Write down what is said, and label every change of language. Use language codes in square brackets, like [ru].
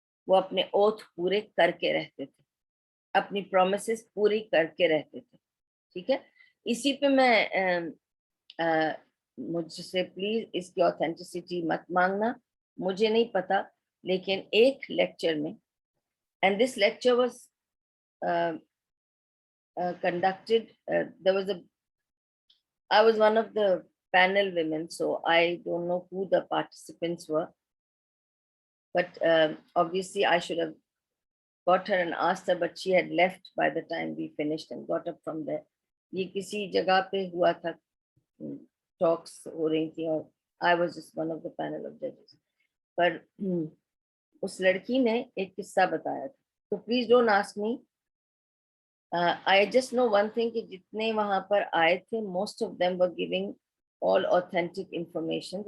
[hi] वो अपने ओथ पूरे करके रहते थे, अपनी प्रोमिसेस पूरी करके रहते थे, ठीक है। इसी पे मैं मुझसे प्लीज इसकी ऑथेंटिसिटी मत मांगना, मुझे नहीं पता, लेकिन एक लेक्चर में, [en] And this lecture was conducted, there was a, I was one of the panel women, so I don't know who the participants were, but obviously I should have got her and asked her, but she had left by the time we finished and got up from there. [hi] ये किसी जगह पे हुआ था, talks हो रही थी और [en] I was just one of the panel of judges. [hi] पर उस लड़की ने एक किस्सा बताया था, तो [en] please don't ask me, I just know one thing [hi] कि जितने वहां पर आए थे, [en] Most of them were giving all authentic information.